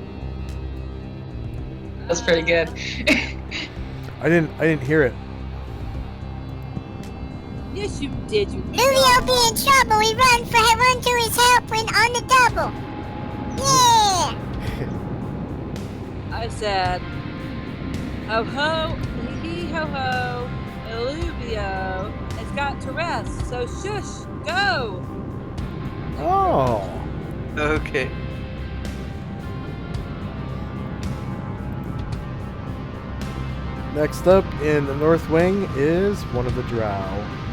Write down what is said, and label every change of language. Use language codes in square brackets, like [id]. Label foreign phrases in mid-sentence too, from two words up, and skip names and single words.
[en] That's pretty good. I didn't hear it. Yes, you did. You. Alluvio be in trouble. We run to his help when on the double. Yeah. I said, "Ho ho, hee ho ho, Alluvio has got to rest, so shush, go." Oh. Okay. Next up in the North Wing is one of the drow.